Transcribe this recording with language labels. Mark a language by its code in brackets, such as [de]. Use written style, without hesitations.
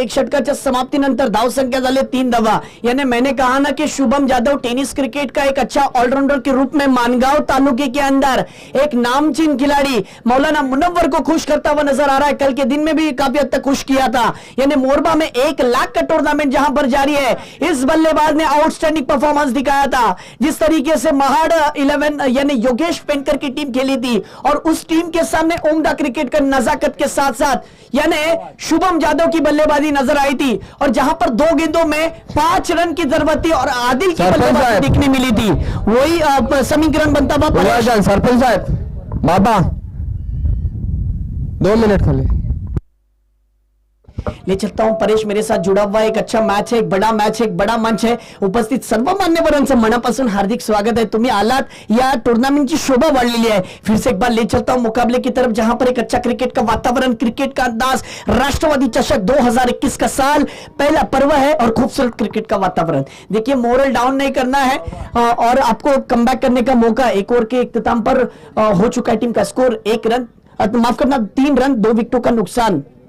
[mr] 1 षटकाच्या समाप्तीनंतर धाव संख्या झाली 3 धावा। [hi] यानी मैंने कहा ना कि शुभम जादव टेनिस क्रिकेट का एक अच्छा ऑलराउंडर के रूप में मानगांव तालुके के अंदर एक नामचीन खिलाड़ी मौलाना मुनव्वर को खुश करता हुआ नजर आ रहा है। कल के दिन में भी काफी हद तक खुश किया था। यानी मोरबा में 1 लाख का टूर्नामेंट जहां पर जारी है, इस बल्लेबाज ने आउटस्टैंडिंग परफॉर्मेंस दिखाया था। जिस तरीके से महाड़ 11 यानी योगेश पेनकर की टीम खेली थी और उस टीम के सामने उम्दा क्रिकेट का नजाकत के साथ साथ यानी शुभम जादव की बल्लेबाजी नजर आई थी, और जहां पर 2 गेंदों में 5 रन की जरूरत थी और आदिल की बल्लेबाजी दिखने मिली थी, वही समीकरण बनता हुआ। सरपंच साहब बाबा 2 मिनट खाली ले चलता हूं परेश, मेरे साथ जुड़ा हुआ एक अच्छा मैच है, एक बड़ा मैच है, एक बड़ा मंच है। [mr] उपस्थित सर्व मान्यवरांचं मनापासून हार्दिक स्वागत है, तुम्ही आलात, या टूर्नामेंटची शोभा वाढलेली आहे। [hi] फिर से एक बार ले चलता हूं मुकाबले की तरफ, जहां पर एक अच्छा क्रिकेट का वातावरण, क्रिकेट का अंदाज, राष्ट्रवादी चषक 2021 का साल, पहला पर्व है और खूबसूरत क्रिकेट का वातावरण। देखिए मोरल डाउन नहीं करना है और आपको कमबैक करने का मौका। 1 ओवर के इख्तिताम पर हो चुका है, टीम का स्कोर 1 रन, माफ करना 3 रन 2 विकेटों का नुकसान।